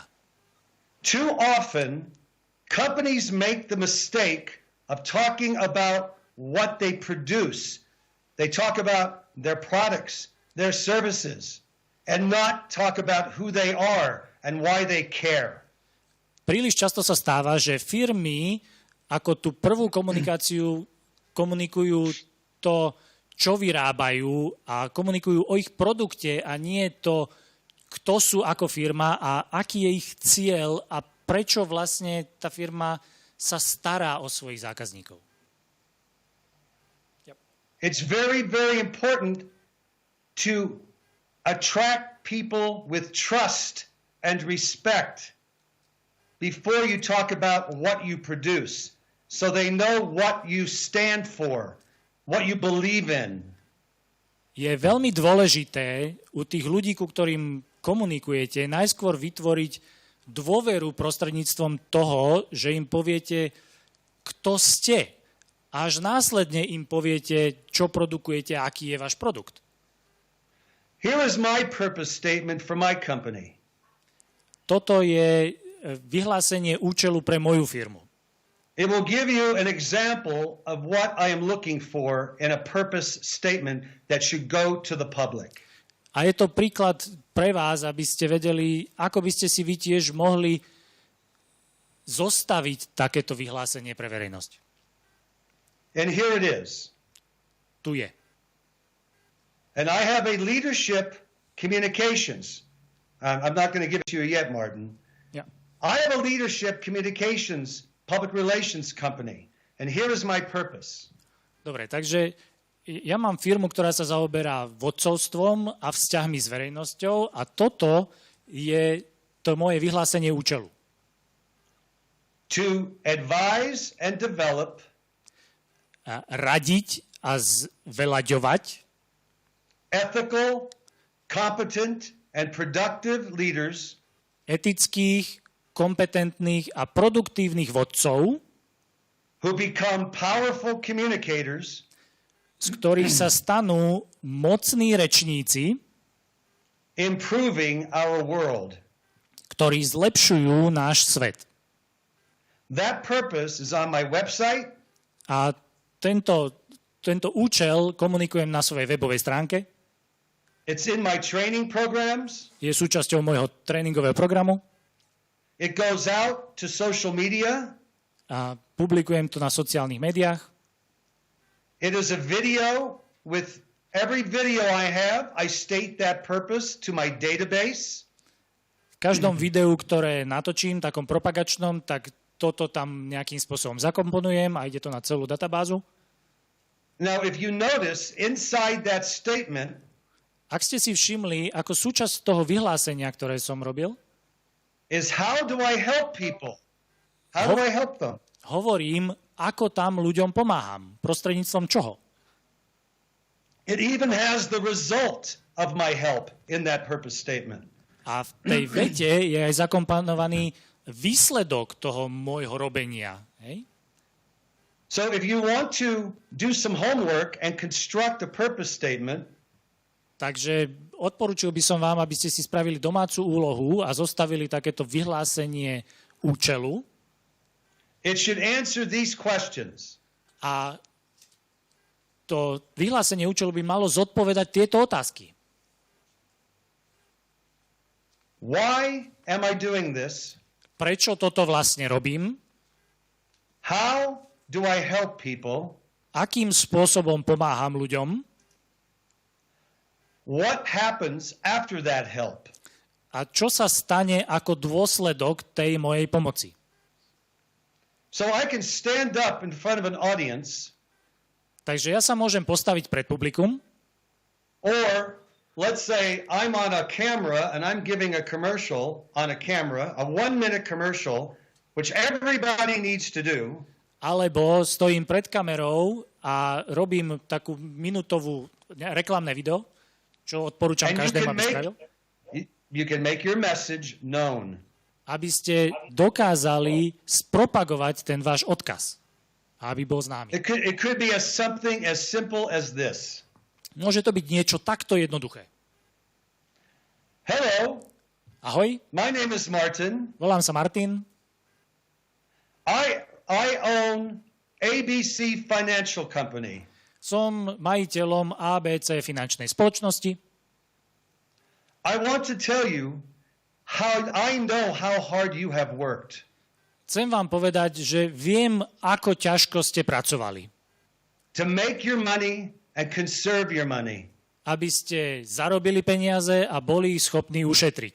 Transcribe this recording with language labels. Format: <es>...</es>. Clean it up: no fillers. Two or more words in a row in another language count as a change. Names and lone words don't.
<en>Too often, companies make the mistake of talking about what they produce. They talk about their products, their services, and not talk about who they are and why they care.</en> <sk>Príliš často sa stáva, že firmy ako tú prvú komunikáciu komunikujú to, čo vyrábajú, a komunikujú o ich produkte a nie to, kto sú ako firma a aký je ich cieľ a prečo vlastne tá firma sa stará o svojich zákazníkov.</sk> <en>Yep. It's very, very important to attract people with trust and respect before you talk about what you produce, so they know what you stand for, what you believe in.</en> <sk>Je veľmi dôležité u tých ľudí, ku ktorým komunikujete, najskôr vytvoriť dôveru prostredníctvom toho, že im poviete, kto ste. Až následne im poviete, čo produkujete a aký je váš produkt.</sk> <en>Here is my purpose statement for my company.</en> <sk>Toto je vyhlásenie účelu pre moju firmu.</sk> <en>It will give you an example of what I am looking for in a purpose statement that should go to the public.</en> <sk>A je to príklad pre vás, aby ste vedeli, ako by ste si vy tiež mohli zostaviť takéto vyhlásenie pre verejnosť.</sk> <en>And here it is.</en> <sk>Tu je.</sk> <en>And I have a leadership communications. I'm not going to give it to you yet, Martin.</en> <sk>Ja.</sk> <en>I have a leadership communications public relations company. And here is my purpose.</en> <sk>Dobre, takže ja mám firmu, ktorá sa zaoberá vodcovstvom a vzťahmi s verejnosťou a toto je to moje vyhlásenie účelu.</sk> <en>To advise and develop</en> <sk>radiť a zveľaďovať</sk> <en>ethical, competent, and productive leaders</en> <sk>etických, kompetentných a produktívnych vodcov,</sk> <en>who become powerful communicators</en> <sk>z ktorých sa stanú mocní rečníci,</sk> <en>improving our world.</en> <sk>ktorí zlepšujú náš svet.</sk> <en>That purpose is on my website.</en> <sk>A tento účel komunikujem na svojej webovej stránke.</sk> <en>It's in my training programs.</en> <sk>Je súčasťou môjho tréningového programu.</sk> <en>It goes out to social media.</en> <sk>A publikujem to na sociálnych médiách.</sk> <en>It is a video. With every video I have, I state that purpose to my database.</en> <sk>V každom videu, ktoré natočím, takom propagačnom, tak toto tam nejakým spôsobom zakomponujem a ide to na celú databázu.</sk> <en>Now, if you notice, inside that statement,</en> <sk>ak ste si všimli, ako súčasť toho vyhlásenia, ktoré som robil,</sk> <en>is how do I help people? How do I help them?</en> <sk>Hovorím, ako tam ľuďom pomáham. Prostredníctvom čoho?</sk> <en>It even has the result of my help in that purpose statement.</en> <sk>A v tej vete je aj zakomponovaný výsledok toho môjho robenia. Hej?</sk> <en>So if you want to do some homework and construct a purpose statement,</en> <sk>Takže odporúčil by som vám, aby ste si spravili domácu úlohu a zostavili takéto vyhlásenie účelu.</sk> <en>it should answer these questions.</en> <sk>A to vyhlásenie účelu by malo zodpovedať tieto otázky.</sk> <en>Why am I doing this?</en> <sk>Prečo toto vlastne robím?</sk> <en>How do I help people?</en> <sk>Akým spôsobom pomáham ľuďom?</sk> <en>What happens after that help?</en> <sk>A čo sa stane ako dôsledok tej mojej pomoci?</sk> <en>So I can stand up in front of an audience,</en> <sk>Takže ja sa môžem postaviť pred publikum,</sk> <en>or let's say I'm on a camera and I'm giving a commercial on a camera, a 1-minute commercial, which everybody needs to do.</en> <sk>alebo stojím pred kamerou a robím takú minútovú reklamné video, čo odporúčam</sk> <en>And</en> <sk>každému, aby spravil,</sk> <en>you can make your message known.</en> <sk>aby ste dokázali spropagovať ten váš odkaz, aby bol známy.</sk> <en>It could be something as simple as this.</en> <sk>Môže to byť niečo takto jednoduché.</sk> <en>Hello,</en> <sk>Ahoj,</sk> <en>my name is Martin.</en> <sk>volám sa Martin,</sk> <en>I own ABC Financial Company.</en> <sk>som majiteľom ABC finančnej spoločnosti.</sk> <en>I want to tell you how I know how hard you have worked.</en> <sk>Chcem vám povedať, že viem, ako ťažko ste pracovali,</sk> <en>To make your money and conserve your money.</en> <sk>aby ste zarobili peniaze a boli schopní ušetriť.</sk>